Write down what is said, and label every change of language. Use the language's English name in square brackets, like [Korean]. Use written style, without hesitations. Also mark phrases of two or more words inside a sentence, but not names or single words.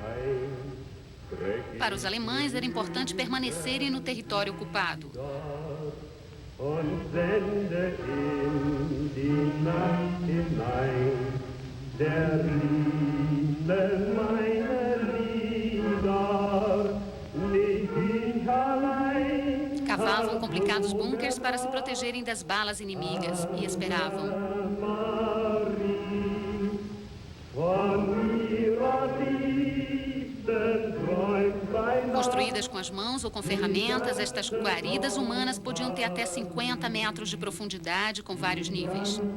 [Portuguese] Para os alemães era importante permanecerem no território ocupado. [German] sende in die Nacht hinein der Liebe meine Lieder, nicht ich allein. [Portuguese] Cavavam complicados bunkers para se protegerem das balas inimigas e esperavam. Construídas com as mãos ou com ferramentas, estas guaridas humanas podiam ter até 50 metros de profundidade com vários níveis.